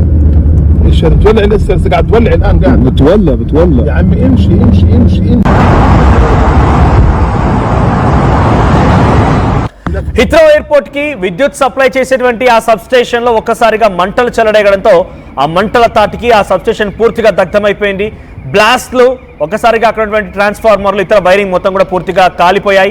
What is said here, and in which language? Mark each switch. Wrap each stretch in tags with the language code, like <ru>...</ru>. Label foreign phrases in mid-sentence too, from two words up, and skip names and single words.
<ar>ايش بتولع لسه قاعد تولع الان قاعد بتولع يا عمي امشي.</ar> <te>హిత్రో ఎయిర్పోర్ట్ కి విద్యుత్ సప్లై చేసేటువంటి ఆ</te> <en>sub station</en> <te>లో ఒక్కసారిగా మంటలు చెలరేగడంతో ఆ మంటల తాటికి ఆ</te> <en>sub station</en> <te>పూర్తిగా దగ్ధమైపోయింది. బ్లాస్ట్లు ఒక్కసారిగా అక్కడ ట్రాన్స్ఫార్మర్లు ఇతర వైరింగ్ మొత్తం కూడా పూర్తిగా కాలిపోయాయి.</te>